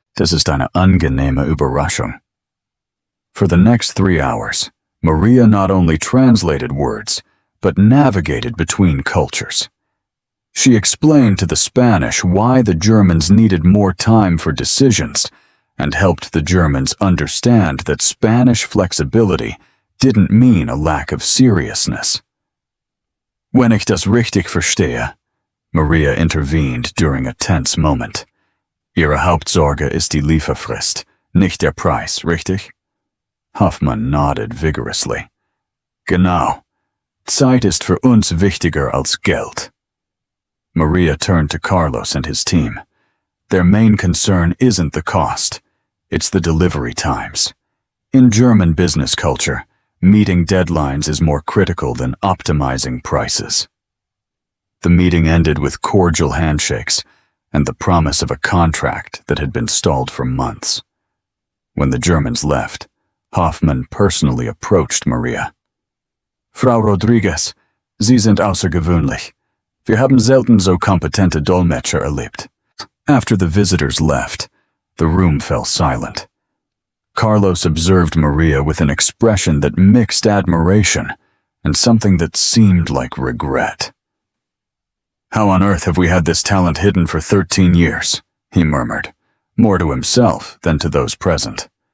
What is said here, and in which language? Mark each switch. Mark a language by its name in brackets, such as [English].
[German] "Das ist eine angenehme Überraschung." [English] For the next 3 hours, Maria not only translated words, but navigated between cultures. She explained to the Spanish why the Germans needed more time for decisions, and helped the Germans understand that Spanish flexibility didn't mean a lack of seriousness. [German] "Wenn ich das richtig verstehe," [English] Maria intervened during a tense moment. [German] "Ihre Hauptsorge ist die Lieferfrist, nicht der Preis, richtig?" [English] Hoffmann nodded vigorously. [German] "Genau. Zeit ist für uns wichtiger als Geld." [English] Maria turned to Carlos and his team. Their main concern isn't the cost, it's the delivery times. In German business culture, meeting deadlines is more critical than optimizing prices. The meeting ended with cordial handshakes and the promise of a contract that had been stalled for months. When the Germans left, Hoffmann personally approached Maria. [German] "Frau Rodriguez, Sie sind außergewöhnlich. Wir haben selten so kompetente Dolmetscher erlebt." [English] After the visitors left, the room fell silent. Carlos observed Maria with an expression that mixed admiration and something that seemed like regret. "How on earth have we had this talent hidden for 13 years?" he murmured, more to himself than to those present.